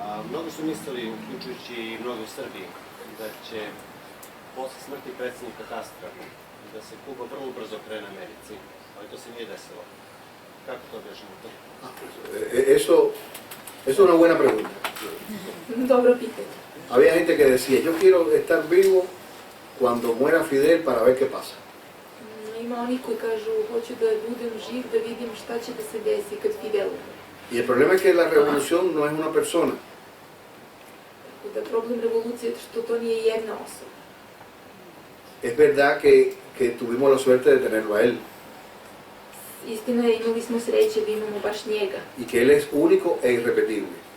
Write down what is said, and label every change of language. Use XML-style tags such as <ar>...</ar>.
<sr>Mnogo su mislili, uključujući i mnogo u Srbiji, da će posle smrti predsjednika Kastra da se Kuba vrlo brzo krene Americi, ali to se nije desilo. Kako to objašnjavate?</sr> <es>Eso es una buena pregunta.</es> <sr>Dobro pitanje.</sr> <es>Había gente que decía, yo quiero estar vivo cuando muera Fidel para ver qué pasa.</es> <sr>Ima oni koji kažu, hoću da budem živ, da vidim šta će da se desi kad Fidel umre.</sr> <es>Y el problema es que la revolución no es una persona.</es> <sr>Tako da problem revolucije je što to nije jedna osoba.</sr> <es>Es verdad que tuvimos la suerte de tenerlo a él</es> <sr>Istina je, imali smo sreće da imamo baš njega.</sr> <es>y que él es único e irrepetible.</es>